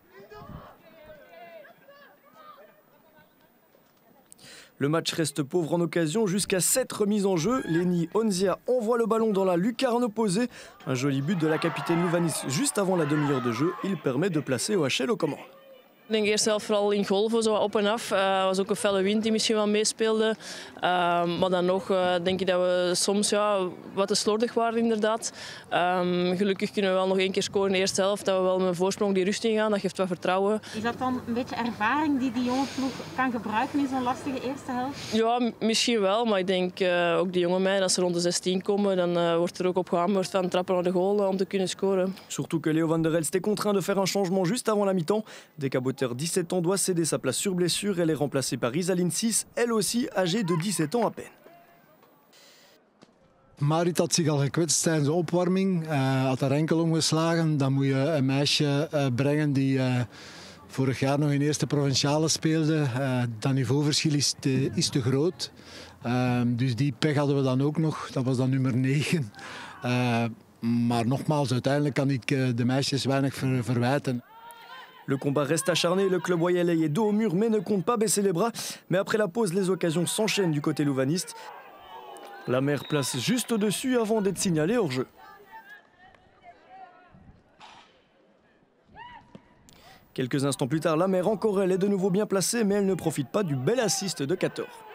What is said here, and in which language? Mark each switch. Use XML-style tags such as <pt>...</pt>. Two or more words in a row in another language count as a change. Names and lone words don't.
<fr>Le match reste pauvre en occasion jusqu'à 7 remises en jeu. Lenny Onzia envoie le ballon dans la lucarne opposée. Un joli but de la capitaine louvaniste juste avant la demi-heure de jeu. Il permet de placer OHL aux commandes.</fr> <nl>Ik denk eerst zelf vooral in golven, zo op en af. Was ook een felle wind die misschien wel meespeelde. Maar dan nog denk ik dat we soms wat te slordig waren inderdaad. Gelukkig kunnen we wel nog 1 keer scoren in de eerste helft. Dat we wel met een voorsprong die rust ingaan. Dat geeft wat vertrouwen. Is dat dan een beetje ervaring die jonge ploeg kan gebruiken in zo'n lastige eerste helft? Ja, misschien wel. Maar ik denk ook die jonge meiden, als ze rond de 16 komen, dan wordt er ook op gehamerd van trappen naar de goal om te kunnen scoren.</nl> <fr>Surtout que Léo van der Elst est contraint de faire un changement juste avant la mi-temps. Decaboter, 17 ans, doit céder sa place sur blessure. Elle est remplacée par Isaline 6, elle aussi âgée de 17 ans à peine.</fr> <nl>Marit had zich al gekwetst tijdens de opwarming, had haar enkel omgeslagen. Dan moet je een meisje brengen die vorig jaar nog in eerste provinciale speelde. Dat niveauverschil is te groot. Dus die pech hadden we dan ook nog, dat was dan nummer 9. Maar nogmaals, uiteindelijk kan ik de meisjes weinig verwijten.</nl> <fr>Le combat reste acharné, le club royalais est dos au mur mais ne compte pas baisser les bras. Mais après la pause, les occasions s'enchaînent du côté louvaniste. La mer place juste au-dessus avant d'être signalée hors jeu. Quelques instants plus tard, la mer encore elle est de nouveau bien placée mais elle ne profite pas du bel assist de 14.</fr>